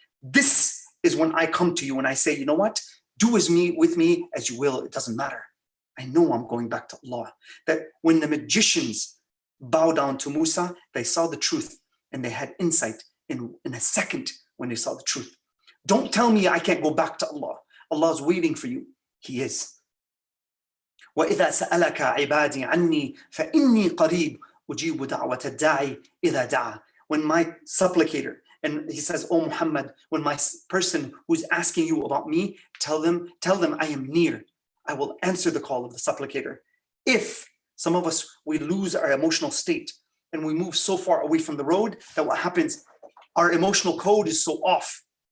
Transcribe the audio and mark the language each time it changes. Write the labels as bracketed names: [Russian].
[English] This is when I come to you and I say, you know what? Do with me as you will. It doesn't matter. I know I'm going back to Allah. That when the magicians bow down to Musa, they saw the truth and they had insight in a second when they saw the truth. Don't tell me I can't go back to Allah. Allah is waiting for you. He is. [Arabic] وَإِذَا سَأَلَكَ عِبَادِي عَنِّي فَإِنِّي قَرِيبٌ أُجِيبُ دَعْوَةَ الدَّاعِ إِذَا دَعَى. [English] When my supplicator, and he says, "O Muhammad, when my person who's asking you about me, tell them I am near. I will answer the call of the supplicator." If some of us, we lose our emotional state and we move so far away from the road that what happens, our emotional code is so off.